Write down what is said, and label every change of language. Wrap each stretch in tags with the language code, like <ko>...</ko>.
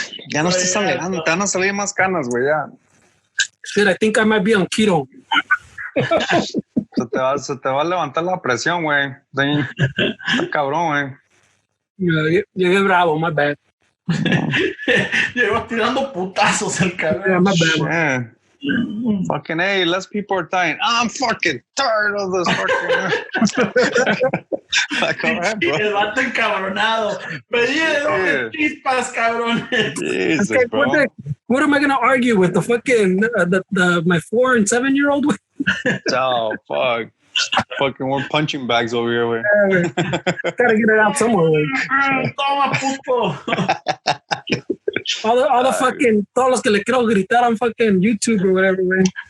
<es>Ya no estás alegando, te van a salir más canas, güey, ya.</es> <en>Shit, I think I might be on keto.</en> <es>Se te va a levantar la presión, güey. Está cabrón, güey. Llegué bravo,</es> <en>my bad.</en> <es>Llegó tirando putazos el</es> <en>Yeah,</en> <es>cabrón.</es> <en>my bad. Yeah. Fucking, hey, less people are dying. I'm fucking tired of this fucking. Like, all right, bro.</en> <es>El vato encabronado. Me dieron chispas, cabrón.</es> <en>Jesus, Okay, bro. what am I gonna argue with the fucking my 4 and 7 year old? Oh, fuck. Fucking, we're punching bags over here, güey. Gotta get it out somewhere. Güey.</en> <es>Toma, puto.</es> <en>All the fucking</en> <es>todos los que le quiero gritar</es> <en>on fucking YouTube or whatever, man.</en>